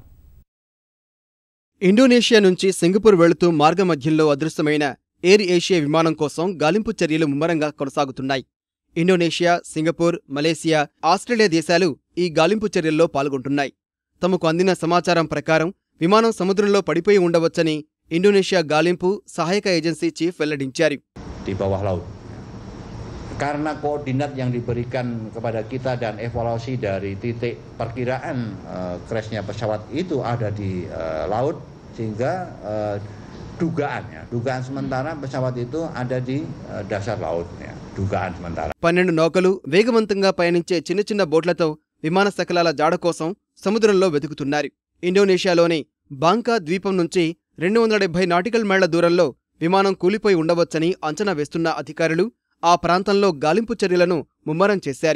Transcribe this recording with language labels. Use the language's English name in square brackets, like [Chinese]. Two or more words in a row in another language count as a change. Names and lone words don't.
[Telugu] ఇండోనేషియా నుంచి సింగపూర్ వెళుతూ మార్గమధ్యంలో అదృశ్యమైన ఎయిర్ ఏషియా విమానం కోసం గాలింపు చర్యలు ముమ్మరంగా కొనసాగుతున్నాయి. ఇండోనేషియా, సింగపూర్, మలేసియా, ఆస్ట్రేలియా దేశాలు ఈ గాలింపు చర్యల్లో పాల్గొంటున్నాయి. తమకు అందిన సమాచారం ప్రకారం విమానం సముద్రంలో పడిపోయి ఉండవచ్చని ఇండోనేషియా గాలింపు సహాయక ఏజెన్సీ చీఫ్ వెల్లడించారు. [Indonesian] Di bawah laut. Karena koordinat yang diberikan kepada kita dan evaluasi dari titik perkiraan crashnya pesawat itu ada di laut, sehingga dugaan sementara pesawat itu ada di dasar laut, ya. Dugaan sementara. 12 [Telugu] నౌకలు వేగవంతంగా పయనించే చిన్న చిన్న బోట్లతో విమాన శకలాల జాడ కోసం సముద్రంలో వెతుకుతున్నారు. ఇండోనేషియాలోని బాంకా ద్వీపం నుంచి 270 నాటికల్ మైళ్ల దూరంలో విమానం కూలిపోయి ఉండవచ్చని అంచనా వేస్తున్న అధికారులు ఆ ప్రాంతంలో గాలింపు చర్యలను ముమ్మరం చేశారు.